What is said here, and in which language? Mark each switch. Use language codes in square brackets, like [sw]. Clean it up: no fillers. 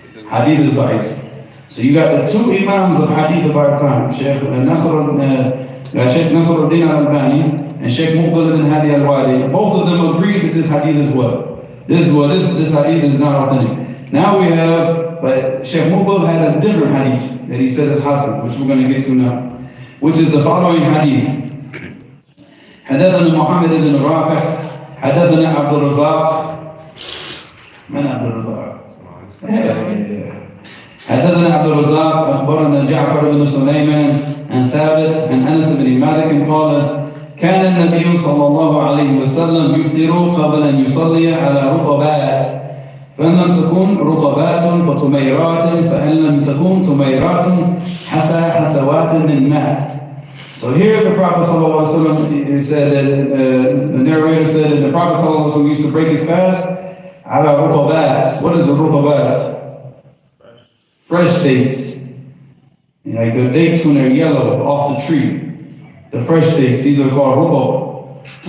[en] Hadith is da'if. So you got the two imams of hadith of our time, Shaykh Nasruddin al-Albani and Shaykh Mubil ibn Hadi al-Wadi. Both of them agreed that this hadith is what? This hadith is not authentic. Now we have, but Shaykh Mubil had a different hadith that he said is hasan, which we're going to get to now, which is the following hadith. [ar] حدثنا محمد بن رافع حدثنا عبد الرزاق من عبد الرزاق؟ حدثنا عبد الرزاق أخبرنا جعفر بن سليمان عن ثابت عن أنس بن مالك قال كان النبي صلى الله عليه وسلم يفطر قبل أن يصلي على رطبات فإن لم تكن رطبات فتميرات فإن لم تكن تميرات حسوات من ماء. [en] So here the Prophet ﷺ said that, the narrator said that the Prophet ﷺ used to break his fast ala rutabat. What is a rutabat? Fresh dates. Like the dates when they're yellow off the tree. The fresh dates, these are called rutab.